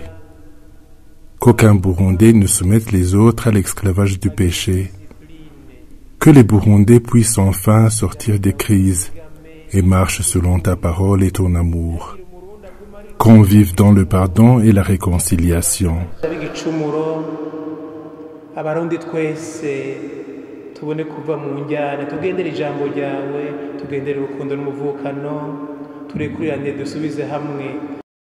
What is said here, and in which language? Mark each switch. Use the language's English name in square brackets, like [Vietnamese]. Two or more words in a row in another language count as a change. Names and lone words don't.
[French] Qu'aucun Burundais ne soumette les autres à l'esclavage du péché. Que les Burundais puissent enfin sortir des crises et marchent selon ta parole et ton amour. Qu'on vive dans le pardon et la réconciliation. [Rundi] Abarundi twese tubone kuva mu njyana tugendere ijambo ryawe tugendere urukundo n'umuvukano turekurane dusubize hamwe